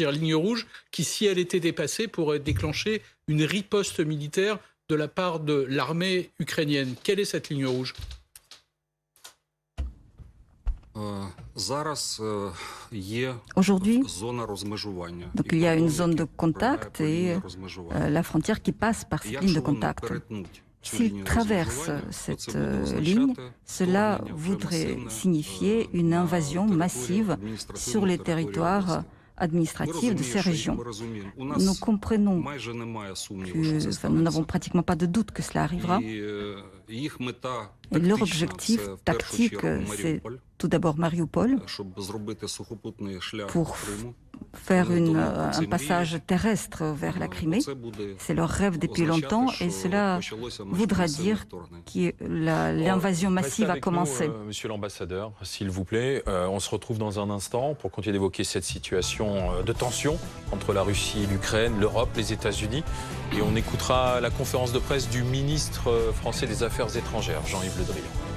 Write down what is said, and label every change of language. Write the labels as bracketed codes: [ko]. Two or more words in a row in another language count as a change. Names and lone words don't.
[fr] Ligne rouge qui, si elle était dépassée, pourrait déclencher une riposte militaire de la part de l'armée ukrainienne. Quelle est cette ligne rouge? [uk] Зараз є [fr] Aujourd'hui, [uk] зона розмежування. [fr] donc, [uk] і [fr] il y a une [uk] кордон, [fr] zone de [uk] який пролягає [fr] contact [uk] по лінії [fr] et [uk] розмежування. [fr] la frontière qui passe par cette ligne [uk] Якщо [fr] de [uk] вони [fr] contact. [uk] перетнуть цю [fr] S'ils [uk] лінію [fr] traversent [uk] розмежування, то [fr] cette [uk] це буде [fr] ligne, [uk] означати [fr] cela [uk] вторгнення вже [fr] voudrait [uk] масивне, [fr] signifier une [uk] на [fr] invasion [uk] територію [fr] massive [uk] адміністративну [fr] sur les [uk] територію [fr] territoires [uk] області. [fr] administratifs de ces régions. [uk] Ми розуміємо. У [fr] Nous [uk] нас [fr] comprenons [uk] майже немає сумніву, [fr] que, [uk] що це [fr] enfin, nous n'avons [uk] станеться. [fr] pratiquement pas de doute que cela arrivera. [uk] І їх мета [fr] Et leur [uk] тактична [fr] objectif [uk] – це в першу [fr] tactique, [uk] чергу [fr] c'est [uk] Маріуполь, [fr] tout d'abord Mariupol, [uk] щоб зробити сухопутний шлях [fr] Pour [uk] в Криму. [fr] faire Donc, un c'est passage terrestre vers la Crimée. [uk] Це буде [fr] C'est leur rêve depuis [uk] означати, [fr] longtemps et [uk] що [fr] cela [uk] почалося [fr] voudra [uk] масштабне [fr] dire [uk] вторгнення. [fr] l'invasion Restez massive a avec nous, commencé. monsieur l'ambassadeur, s'il vous plaît. On se retrouve dans un instant pour continuer d'évoquer cette situation de tension entre la Russie et l'Ukraine, l'Europe, les États-Unis. Et on écoutera la conférence de presse du ministre français des Affaires étrangères, Jean-Yves Le Drian.